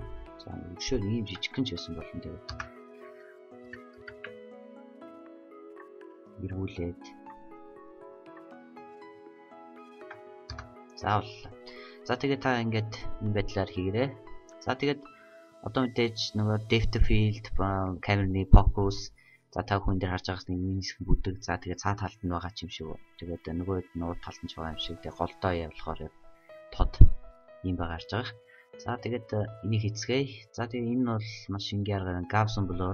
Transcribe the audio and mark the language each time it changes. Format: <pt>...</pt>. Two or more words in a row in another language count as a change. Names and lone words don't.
<mn>За өшөө ийм жижигхэн ч байсан болно тэгээд. Ирүүлээд заавал. За тэгээд та ингээд энэ байдлаар хийгээрэй. За тэгээд одоо мэдээж нөгөө</mn> <en>depth of field,</en> <mn>камерны focus, за та хүн дээр харж байгаас нэг хэсэг бүдэг. За тэгээд цаад талд нь байгаа юм шиг. Тэгээд нөгөө хэд нь урд талд нь байгаа юм шиг. Тэгээд голдоо явуулахаар тод юм байгаа харж байгаа. За тэгээд энийг хийцгээе. За тэгээд энэ бол маш энгийн аргаар</mn> <en>Gaussian blur.</en>